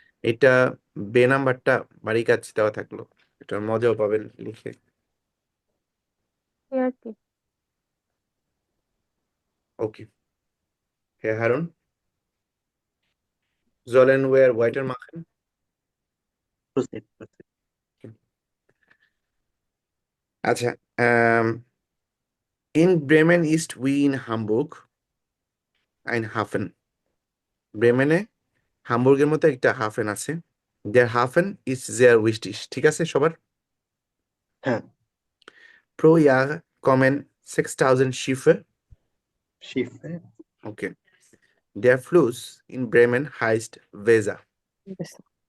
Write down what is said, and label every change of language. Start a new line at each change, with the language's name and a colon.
Bangla: এটা বে নাম্বারটা বাড়ির কাছে দেওয়া থাকলো, এটার মজাও পাবেন লিখে। এই আর কি। ওকে, হ্যাঁ
German: হারুন, sollen wir weitermachen?
English: Proceed.
German: আচ্ছা, in Bremen ist wie in Hamburg ein Hafen.
Bangla: ব্রেমেনে হামবুর্গের মতো একটা হাফেন আছে।
German: Der Hafen ist sehr wichtig,
Bangla: ঠিক আছে সবার? হ্যাঁ,
German: Pro Jahr kommen 6000 Schiffe. শিফট।
English: Okay.
German: Der Fluss in Bremen heißt Weser.
Bangla: বুঝতে-